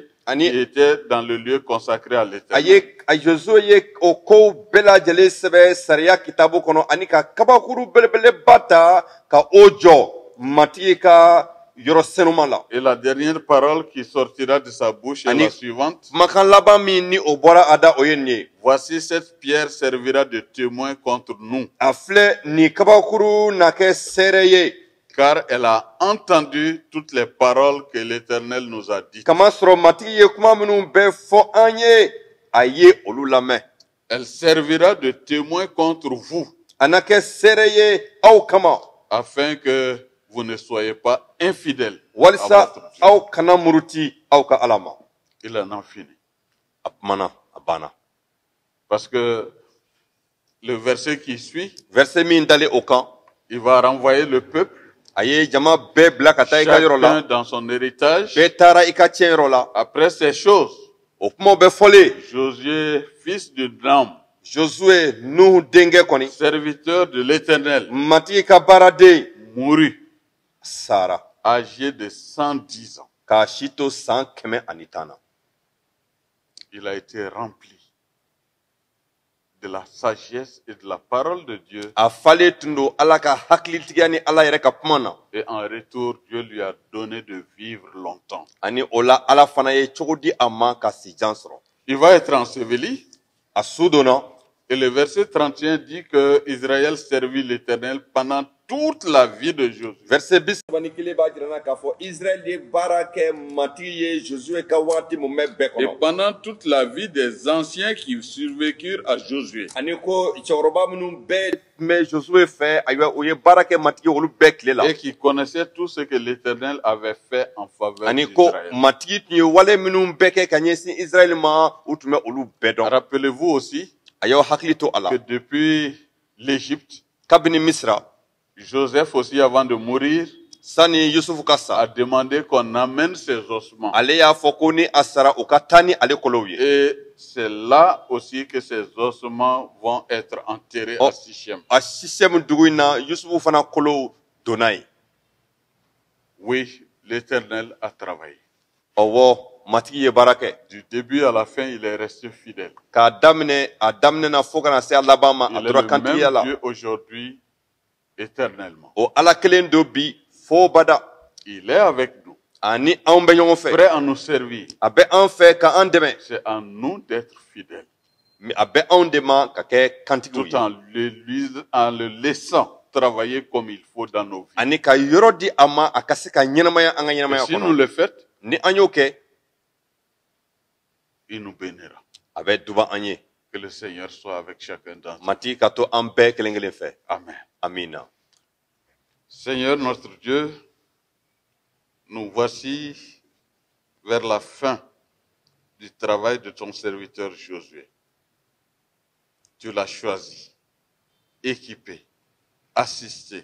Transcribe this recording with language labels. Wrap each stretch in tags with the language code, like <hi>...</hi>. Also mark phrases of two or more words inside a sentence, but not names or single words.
<bm>Ani-</bm> <fr>qui était dans le lieu consacré à</fr> <bm>A</bm> <fr>l'Éternel.</fr> <bm>ye a Josué ye o kow bɛɛ lajɛlen sɛbɛ sariya kitabu kɔnɔ ani ka kabakuru belebeleba ta ka o jɔ matigi ka yɔrɔ senuma la.</bm> <fr>Et la dernière parole qui sortira de sa bouche est</fr> <bm>Ani-</bm> <fr>la suivante.</fr> <bm>Kumakan laban min ni o bɔra a da o ye nin ye.</bm> <fr>Voici cette pierre servira de témoin contre nous,</fr> <bm>A filɛ nin kabakuru na kɛ seere ye.</bm> <fr>car elle a entendu toutes les paroles que l'Éternel nous a dites.</fr> <bm>Kamasɔrɔ matigi ye kuma minnu bɛɛ fɔ an ye a ye olu lamɛn.</bm> <fr>Elle servira de témoin contre vous,</fr> <bm>A na kɛ seere ye aw kama.</bm> <fr>afin que vous ne soyez pas infidèles à</fr> <bm>Walisa</bm> <fr>votre Dieu.</fr> <bm>aw kana muruti aw ka Ala ma.</bm> <fr>Il en a fini.</fr> <bm>A kumana a banna.</bm> <fr>Parce que le verset qui suit,</fr> <bm>Verset min dalen o kan</bm> <fr>il va renvoyer le peuple,</fr> <bm>a ye jama bɛɛ bila ka taa i ka yɔrɔ la.</bm> <fr>chacun dans son héritage.</fr> <bm>Bɛɛ taara i ka tiɲɛyɔrɔ la.</bm> <fr>Après ces choses,</fr> <bm>O kumaw bɛɛ fɔlen</bm> <fr>Josué, fils de Nam,</fr> <bm>Josué Nuhu denkɛ kɔni</bm> <fr>serviteur de l'Éternel,</fr> <bm>matigi ka baaraden</bm> <fr>mourut</fr> <bm>sara</bm> <fr>âgé de 110 ans.</fr> <bm>k'a si to san 110 na.</bm> <fr>Il a été rempli de la sagesse et de la parole de Dieu.</fr> <bm>A fale tundo ala ka hakilitigiya ni ala yɛrɛ ka kuma na.</bm> <fr>Et en retour, Dieu lui a donné de vivre longtemps.</fr> <bm>Ani o la ala fana ye cogo di a ma ka si jan sɔrɔ.</bm> <fr>Il va être enseveli.</fr> <bm>A su donna.</bm> <fr>Et le verset 31 dit que Israël servit l'Éternel pendant toute la vie de Josué.</fr> <bm>Verset 31 b'a jirana k'a fɔ Israël ye baara kɛ matigi ye Josué ka wagati mun bɛ bɛɛ</bm> <fr>Et</fr> <bm>kɔnɔ.</bm> <fr>pendant toute la vie des anciens qui survécurent à Josué.</fr> <bm>Ani ko cɛkɔrɔba minnu bɛɛ tun bɛ Josué fɛ ayiwa o ye baara kɛ matigi olu bɛɛ tile la.</bm> <fr>Et qui connaissaient tout ce que l'Éternel avait fait en faveur</fr> <bm>Ani ko</bm> <fr>d'Israël.</fr> <bm>matigi tun ye wale minnu bɛɛ kɛ ka ɲɛsin Israël ma u tun bɛ olu bɛɛ dɔn.</bm> <fr>Rappelez-vous aussi</fr> <bm>A y'aw hakili to a la.</bm> <fr>que depuis l'Égypte,</fr> <bm>Kabini Misra.</bm> <fr>Joseph aussi avant de mourir Sani Yusufu ka sa. a demandé qu'on amène ses ossements.</fr> <bm>Ale y'a fɔ ko ni a sara u ka taa ni ale kolow ye.</bm> <fr>Et c'est là aussi que ces ossements vont être enterrés à Sichem.</fr> <bm>A Sichem dugu in na Yusufu fana kolow donna ye.</bm> <fr>Oui, l'Éternel a travaillé.</fr> <bm>Ɔwɔ matigi ye baara kɛ.</bm> <fr>Du début à la fin, il est resté fidèle.</fr> <bm>K'a daminɛ a daminɛ na fo kana se a laban ma a</bm> <fr>Il est</fr> <bm>tora</bm> <fr>le</fr> <bm>kantigiya</bm> <fr>même</fr> <bm>la.</bm> <fr>Dieu aujourd'hui, éternellement.</fr> <bm>O ala kelen do bi fo bada.</bm> <fr>Il est avec nous,</fr> <bm>Ani anw bɛ ɲɔgɔn fɛ.</bm> <fr>prêt à nous servir.</fr> <bm>A bɛ an fɛ ka an dɛmɛ.</bm> <fr>C'est à nous d'être fidèles,</fr> <bm>Mais a bɛ anw de ma ka kɛ kantigiw</bm> <fr>tout</fr> <bm>ye.</bm> <fr>en le laissant travailler comme il faut dans nos vies.</fr> <bm>Ani ka yɔrɔ di a ma a ka se ka ɲɛnamaya an ka</bm> <fr>Et</fr> <bm>ɲɛnamaya</bm> <fr>si nous</fr> <bm>kɔnɔ.</bm> <fr>le faisons,</fr> <bm>Ni an y'o kɛ</bm> <fr>il nous bénira.</fr> <bm>a bɛ duba an ye.</bm> <fr>Que le Seigneur soit avec chacun d'entre nous.</fr> <bm>Matigi ka to an bɛɛ kelen kelen fɛ.</bm> <fr>Amen.</fr> <bm>Amina.</bm> <fr>Seigneur notre Dieu, nous voici vers la fin du travail de ton serviteur Josué. Tu l'as choisi, équipé, assisté.</fr>